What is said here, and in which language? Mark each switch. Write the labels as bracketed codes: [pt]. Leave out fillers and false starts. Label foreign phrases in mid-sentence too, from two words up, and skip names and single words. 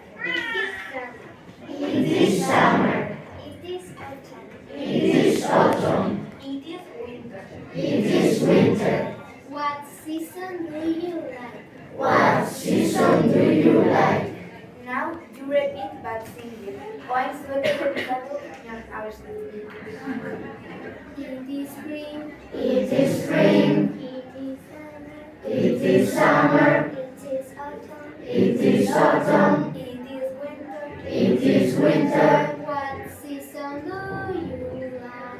[en] It is summer. It is autumn. It is autumn. It is winter. It is winter. What season do you like? What season do you like? Now you repeat but sing it. [eu] Oain zueteko bukatu abesti. [en] It is spring. It is spring. It is summer. It is summer. It is autumn. It is autumn. It is winter. It is winter. What season do you like?